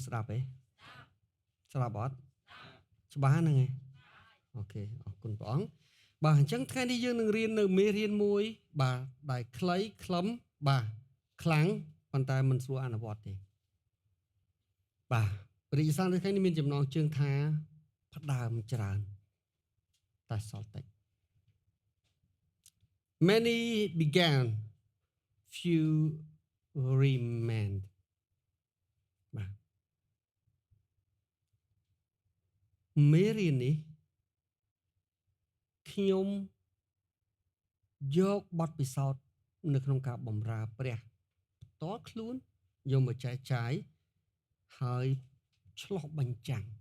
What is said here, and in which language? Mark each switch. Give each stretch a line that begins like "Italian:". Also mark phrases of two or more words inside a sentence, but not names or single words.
Khmer: ស្ដាប់ទេស្ដាប់អត់ច្បាស់ហ្នឹងឯងអូខេអរគុណព្រះអង្គបាទអញ្ចឹងថ្ងៃនេះយើងនឹងរៀននៅមេរៀនមួយបាទដែលខ្លីខ្លឹមបាទខ្លាំងប៉ុន្តែមិនស្រួលអនុវត្តទេបាទព្រះយេស៊ូវនៅថ្ងៃនេះមានចំណងជើងថាផ្ដើមច្រើនតែសល់តិច
English: Many began few remained
Khmer: បាទមេរៀននេះខ្ញុំយកបទពិសោធន៍នៅក្នុងការបម្រើព្រះផ្ទាល់ខ្លួនយកមកចែកចាយហើយឆ្លោះបញ្ចាំង